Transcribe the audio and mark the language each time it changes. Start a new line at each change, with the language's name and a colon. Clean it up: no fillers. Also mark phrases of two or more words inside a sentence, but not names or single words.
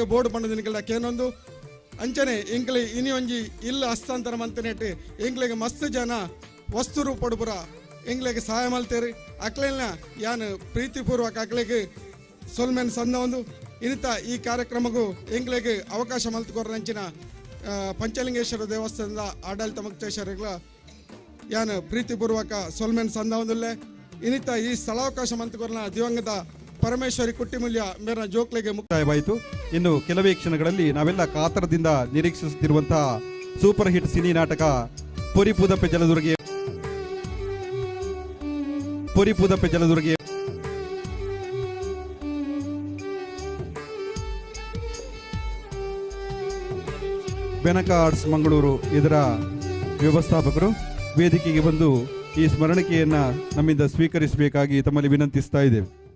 Tulu: ಬೋರ್ಡ್ ಪಂಡದ ನಿಖಲ ಕೇನೊಂದು ಅಂಚನೆ ಎಂಕ್ಲೆ ಇನಿ ಒಂಜಿ ಇಲ್ಲ ಹಸ್ತಾಂತರ ಮಂತನೆಟ್ಟು ಎಂಕ್ಲೆಗೆ ಮಸ್ತ್ ಜನ ವಸ್ತು ರೂಪಡುಪುರ ಎಂಗ್ಲೆಗೆ ಸಹಾಯ ಮಲ್ತೇರಿ ಅಕ್ಲೆಲ್ನ ಯಾನ್ ಪ್ರೀತಿಪೂರ್ವಕ ಅಕ್ಲೆಗೆ ಸೋಲ್ಮೆನ್ ಸಂದವೊಂದು ಇನ್ನಿತ ಈ ಕಾರ್ಯಕ್ರಮಕ್ಕೂ ಎಂಗ್ಲೆಗೆ ಅವಕಾಶ ಮಲ್ತುಕೊರಂಚಿನ ಪಂಚಲಿಂಗೇಶ್ವರ ದೇವಸ್ಥಾನದ ಆಡಳಿತ ಮುಕ್ತೇಶ್ವರಿಗಳ ಯಾನ್ ಪ್ರೀತಿಪೂರ್ವಕ ಸೋಲ್ಮೆನ್ ಸಂದವೊಂದುಲ್ಲೆ ಇನ್ನಿತ ಈ ಸ್ಥಳಾವಕಾಶ ಮಂತ್ರಿಗಳ ದಿವಂಗತ ಪರಮೇಶ್ವರಿ ಕುಟ್ಟಿಮೂಲ್ಯ ಮೇರ ಜೋಕ್ಲೆಗೆ
Kannada: ಮುಕ್ತಾಯವಾಯಿತು. ಇನ್ನು ಕೆಲವೇ ಕ್ಷಣಗಳಲ್ಲಿ ನಾವೆಲ್ಲ ಕಾತರದಿಂದ ನಿರೀಕ್ಷಿಸುತ್ತಿರುವಂತಹ
English: super hit
Kannada: ಸಿನಿ ನಾಟಕ ಪೊರಿಪುದಪ್ಪೆ ಜಲದುರ್ಗಿ ಬೆನಕ ಆರ್ಟ್ಸ್ ಮಂಗಳೂರು ಇದರ ವ್ಯವಸ್ಥಾಪಕರು ವೇದಿಕೆಗೆ ಬಂದು ಈ ಸ್ಮರಣಿಕೆಯನ್ನ ನಮ್ಮಿಂದ ಸ್ವೀಕರಿಸಬೇಕಾಗಿ ತಮ್ಮಲ್ಲಿ ವಿನಂತಿಸ್ತಾ ಇದ್ದೇವೆ.